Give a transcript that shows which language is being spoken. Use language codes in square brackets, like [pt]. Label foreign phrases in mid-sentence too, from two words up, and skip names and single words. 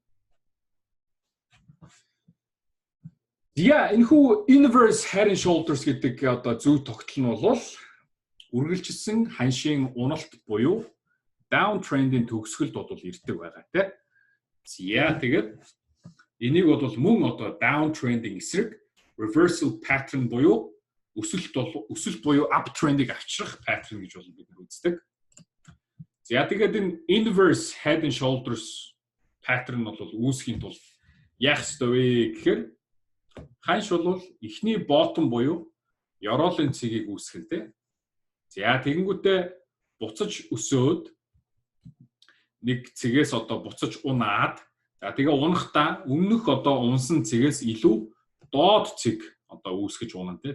[mn] Я энэхүү [en] inverse Head and Shoulders [mn] гэдэг одоо зөв тогтол нь бол үргэлжилсэн ханшийн уналт буюу downtrend-ийн төгсгөлд бол ирдэг байгаа тийм. За тэгээд энийг бол мөн одоо downtrend-ийн эсрэг [en] reversal pattern [mn] буюу өсөлт буюу uptrend-ыг авчрах pattern гэж бол бид үздэг. За тэгээд энэ [en] inverse Head and Shoulders pattern [mn] бол үүсгэхийн тулд яах ёстой вэ гэхээр ханш бол эхний bottom буюу ёроолын цэгийг үүсгэн тэ. За тэгэнгүүтээ буцаж өсөөд нэг цэгээс одоо буцаж унаад за тэгээ унахдаа өмнөх одоо унсан цэгээс илүү доод цэг одоо үүсгэж унана тэ.